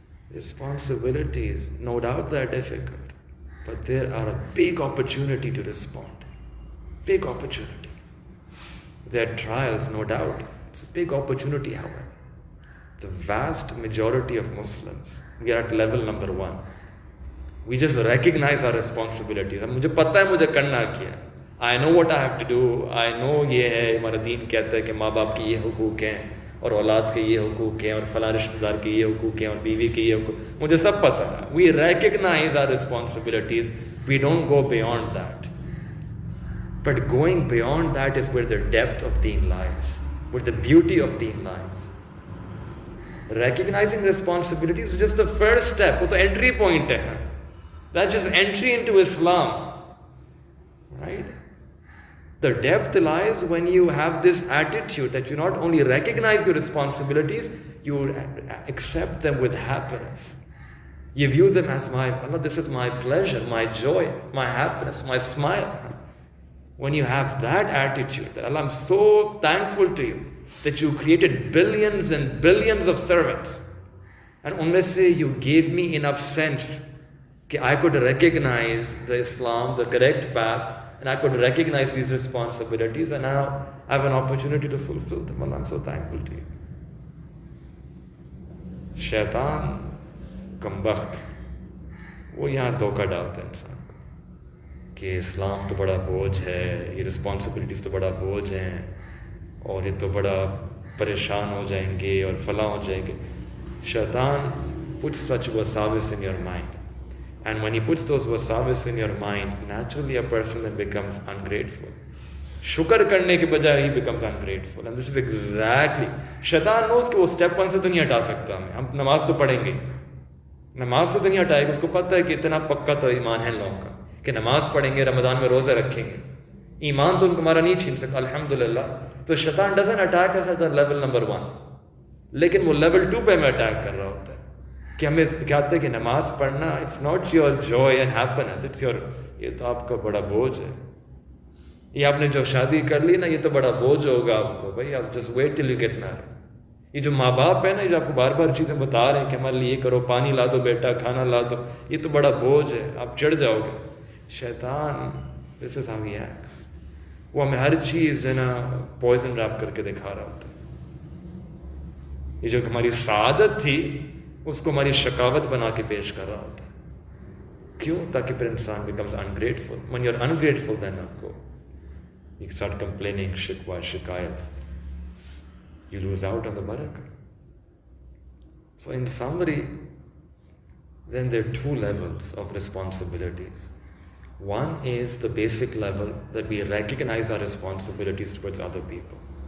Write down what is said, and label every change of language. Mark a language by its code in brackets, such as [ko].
[en] Responsibilities, no doubt they're difficult, but there are a big opportunity to respond. Big opportunity. There are trials, no doubt. It's a big opportunity, however. The vast majority of Muslims, we are at level number 1. We just recognize our responsibilities. [ur] مجھے پتہ ہے مجھے کرنا کیا ہے. [en] I know what I have to do. I know [ur] یہ ہے, ہمارا دین کہتا ہے کہ ماں باپ کی یہ حقوق ہیں اور اولاد کے یہ حقوق ہیں اور فلاں رشتہ دار کے یہ حقوق ہیں اور بیوی کے یہ حقوق. مجھے سب پتہ ہے. [en] We recognize our responsibilities. We don't go beyond that. But going beyond that is where the depth of deen lies, where the beauty of deen lies. Recognizing responsibilities is just the first step. [ur] وہ تو entry point ہے. [en] That's just entry into Islam, right? The depth lies when you have this attitude that you not only recognize your responsibilities, you accept them with happiness. You view them as Allah, this is my pleasure, my joy, my happiness, my smile. When you have that attitude, that Allah, I'm so thankful to you that you created billions and billions of servants, and [ur] unme se [en] you gave me enough sense I could recognize the Islam, the correct path, and I could recognize these responsibilities, and now I have an opportunity to fulfill them. Allah, I'm so thankful to you. [ur] Shaitan, کمبخت, وہ یہاں دھوکہ ڈالتا ہے انسان کو کہ اسلام تو بڑا بوجھ ہے, یہ رسپانسبلٹیز تو بڑا بوجھ ہیں, اور یہ تو بڑا پریشان ہو جائیں گے اور فلاں ہو جائیں گے. [en] Shaitan puts such wasawis in your mind. And when he puts those wasawis in your mind, naturally a person then becomes ungrateful. [ur] شکر کرنے کے بجائے [en] he becomes ungrateful. And this is exactly, [ur] شیطان knows کہ وہ step 1 سے تو نہیں ہٹا سکتا ہمیں. ہم نماز تو پڑھیں گے, نماز سے تو نہیں ہٹائے گا. اس کو پتہ ہے کہ اتنا پکا تو ایمان ہے لوگوں کا کہ نماز پڑھیں گے, رمضان میں روزے رکھیں گے, ایمان تو ان کو ہمارا نہیں چھین سکتا الحمدللہ. تو شیطان [en] doesn't attack us at level number 1, [ur] لیکن وہ لیول 2 پہ ہمیں اٹیک کر رہا ہوتا ہے کہ ہمیں دکھاتے ہیں کہ نماز پڑھنا [en] it's not your joy and happiness, it's your, [ur] یہ تو آپ کا بڑا بوجھ ہے. یہ آپ نے جو شادی کر لی نا, یہ تو بڑا بوجھ ہوگا آپ کو. بھائی آپ [en] Just wait till you get married. [ur] یہ جو ماں باپ ہے نا, یہ جو آپ کو بار بار چیزیں بتا رہے ہیں کہ ہمارے لیے یہ کرو, پانی لا دو بیٹا, کھانا لا دو, یہ تو بڑا بوجھ ہے, آپ چڑھ جاؤ گے. شیطان [en] This is how he acts. [ur] وہ ہمیں ہر چیز جو ہے نا پوائزن ریپ کر کے دکھا رہا ہوتا ہے. یہ جو ہماری سعادت تھی اس کو ہماری شکاوت بنا کے پیش کر رہا ہوتا ہے. کیوں؟ تاکہ پھر انسان becomes ungrateful. [en] When you're ungrateful then [ur] آپ کو [en] you start complaining, [ur] شکوہ, شکایت, [en] you lose out on the barakah. So in summary, then there are 2 levels of responsibilities. One is the basic level that we recognize our responsibilities towards other people.